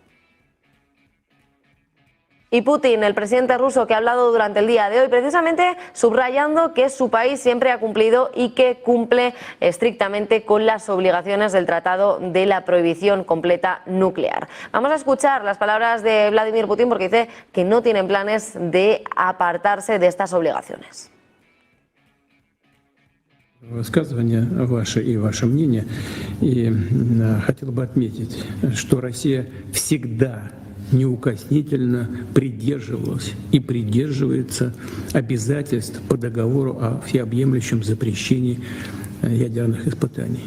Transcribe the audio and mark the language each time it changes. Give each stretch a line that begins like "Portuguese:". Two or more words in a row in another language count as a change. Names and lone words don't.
Spanish: Y Putin, el presidente ruso, que ha hablado durante el día de hoy, precisamente subrayando que su país siempre ha cumplido y que cumple estrictamente con las obligaciones del Tratado de la Prohibición Completa Nuclear. Vamos a escuchar las palabras de Vladimir Putin, porque dice que no tienen planes de apartarse de estas obligaciones.
Russian: Высказывание ваше и ваше мнение. И хотел бы отметить, что Россия всегда неукоснительно придерживалась и придерживается обязательств по договору о всеобъемлющем запрещении ядерных испытаний.